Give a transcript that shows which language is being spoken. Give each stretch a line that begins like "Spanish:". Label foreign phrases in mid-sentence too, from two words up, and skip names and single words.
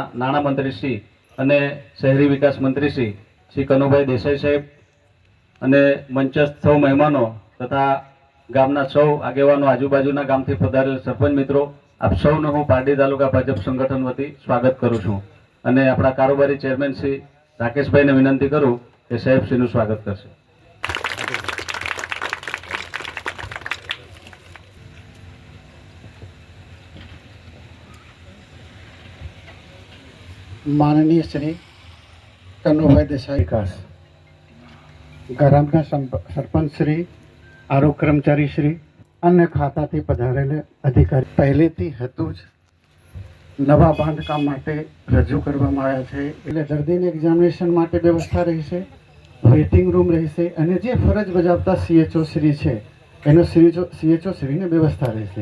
Gujarati: નાણામંત્રી શ્રી અને શહેરી વિકાસ મંત્રી શ્રી કનુભાઈ દેસાઈ સાહેબ અને મંચસ્થ સૌ મહેમાનો તથા ગામના સૌ આગેવાનો, આજુબાજુના ગામથી પધારેલ સરપંચ મિત્રો, આપ સૌનું હું પારડી તાલુકા ભાજપ સંગઠન વતી સ્વાગત કરું છું. અને આપણા કારોબારી ચેરમેન શ્રી રાકેશભાઈને વિનંતી કરું કે સાહેબશ્રીનું સ્વાગત કરશે. માનનીય શ્રી કનુભાઈ દેસાઈ વિકાસ ગામના સરપંચ શ્રી, આરોગ્ય કર્મચારી શ્રી, અન્ય ખાતાથી પધારેલા અધિકારી, પહેલેથી હતું જ નવા બાંધકામ માટે રજૂ કરવામાં આવ્યા છે. એટલે દર્દીને એક્ઝામિનેશન માટે વ્યવસ્થા રહેશે,
English: waiting room
Gujarati: રહેશે, અને જે ફરજ બજાવતા સીએચઓ શ્રી છે એનો સીએચઓ શ્રીને વ્યવસ્થા રહેશે.